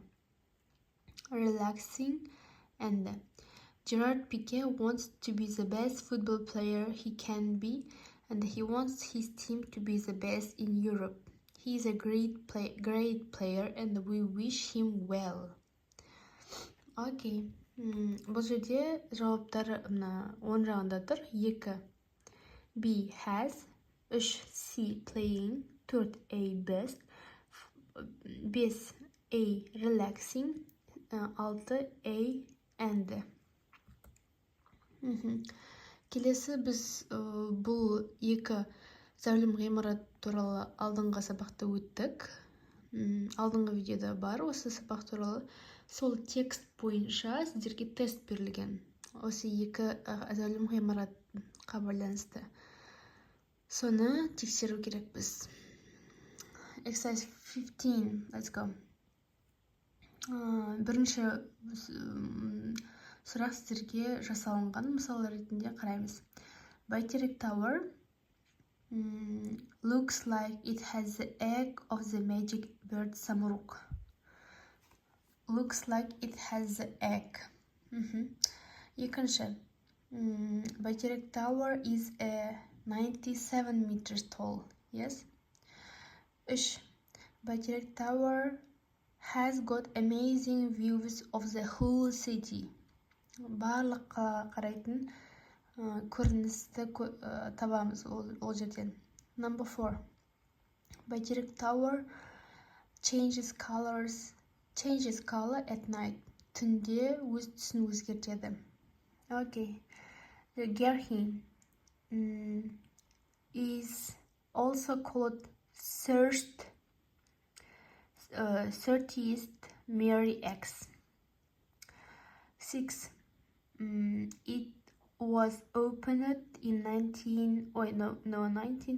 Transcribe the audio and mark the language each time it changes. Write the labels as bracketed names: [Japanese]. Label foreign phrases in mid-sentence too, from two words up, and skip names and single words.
[English] Relaxing and Gerard Piqué wants to be the best football player he can be, and he wants his team to be the best in Europe. He is a great player and we wish him well. Okay. [Kazakh] Бұл жерде жауаптары 10 жағында тұр. 2. [English] B has. 3. C playing. 4. A best. 5. A relaxing. 6. A and. [Kazakh] Келесі біз бұл 2 зәулім ғимарат туралы алдыңғы сабақта өттік. Алдыңғы видеода бар осы сабақ туралы. Сол текст бойынша сіздерге тест берілген. Осы 2 зәулім ғимаратқа байланысты. Соны тексеру керек біз. [English] Exercise 15. Let's go. [Kazakh] Бірінші сұрақ сіздерге жасалынған мысал ретінде қараймыз. [English] Байтерек Tower looks like it has the egg of the magic bird Samuruk. Looks like it has the egg. Екінші. Байтерек Tower is a 97 meters tall. Yes? 3. Байтерек Tower has got amazing views of the whole city. [Kazakh] Барлық қарайтын көріністі табамыз ол жерден. [English] Number 4. Байтерек Tower changes color at night. [Kazakh] Түнде өз түсін өзгертеді. [English] Okay. The Gerhin is also called 30th Mary X. 6. It was opened in 19.